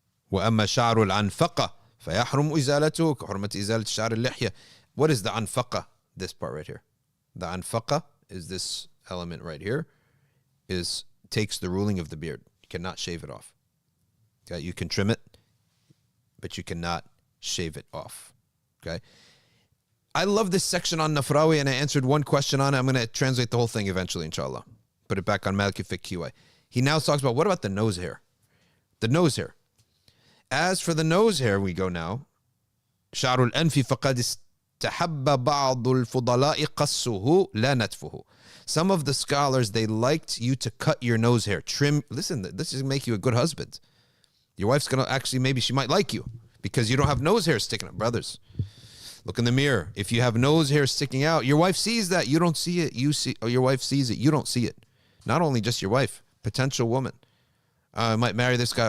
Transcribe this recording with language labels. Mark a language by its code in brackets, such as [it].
[ar] وأما شعر العنفقة فيحرم إزالته كحرمة إزالة شعر اللحية. [en] What is the anfaqa? This part right here. The anfaqa is this element right here, takes the ruling of the beard. You cannot shave it off. Okay, you can trim it, but you cannot shave it off. Okay. I love this section on Nafrawi, and I answered one question on it. I'm going to translate the whole thing eventually, inshallah. Put it back on Maliki Fiqh QA. He now talks about, what about the nose hair? The nose hair. As for the nose hair, we go now. [ar] شعر الأنف فقد استحب بعض الفضلاء قصه لا نتفه. [en] Some of the scholars, they liked you to cut your nose hair. Trim. Listen, this is going to make you a good husband. Your wife's going to actually, maybe she might like you because you don't have nose hair sticking up. Brothers, look in the mirror. If you have nose hair sticking out, your wife sees that. You don't see it. Your wife sees it. You don't see it. Not only just your wife, potential woman. I might marry this guy.